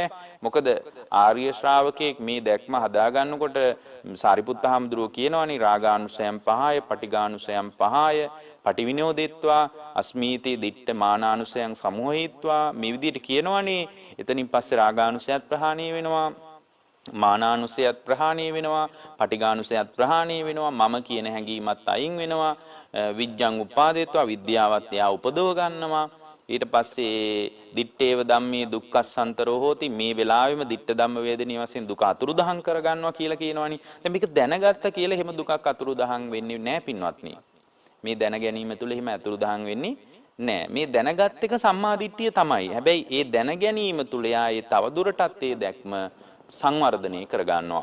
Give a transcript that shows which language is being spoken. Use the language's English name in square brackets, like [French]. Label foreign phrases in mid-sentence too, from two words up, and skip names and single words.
[Sinhala] මොකද ආර්ය ශ්‍රාවකයෙක් මේ දැක්ම හදා ගන්නකොට සාරිපුත්ත හාමුදුරුවෝ කියනවනේ රාගානුසයම් පහය, පටිඝානුසයම් පහය, [Pali] පටිවිනෝදෙත්වා අස්මීති දිට්ඨ මානානුසයන් සමෝහීත්වා [Sinhala] මේ විදිහට කියනවනේ. එතනින් පස්සේ රාගානුසයත් ප්‍රහාණය වෙනවා, මානානුසයත් ප්‍රහාණය වෙනවා, පටිඝානුසයත් ප්‍රහාණය වෙනවා, මම කියන හැඟීමත් අයින් වෙනවා, [Pali] විඥං උපාදේත්වා [Sinhala] විද්‍යාවත් එයා උපදව ගන්නවා. ඊට පස්සේ [Pali] දිත්තේව ධම්මේ දුක්ඛසන්තරෝ හෝති [Sinhala] මේ වෙලාවෙම දිත්ත ධම්ම වේදනීය වශයෙන් දුක අතුරුදහන් කර ගන්නවා කියලා කියනවනේ. දැන් මේක දැනගත්ත කියලා එහෙම දුකක් අතුරුදහන් වෙන්නේ නැහැ පින්වත්නි. මේ දැන ගැනීම තුළ එහෙම අතුරුදහන් වෙන්නේ නැහැ. මේ දැනගත් එක සම්මාදිට්ඨිය තමයි. හැබැයි ඒ දැන ගැනීම තුළ යායේ තවදුරටත් ඒ දැක්ම සංවර්ධනය කර ගන්නවා.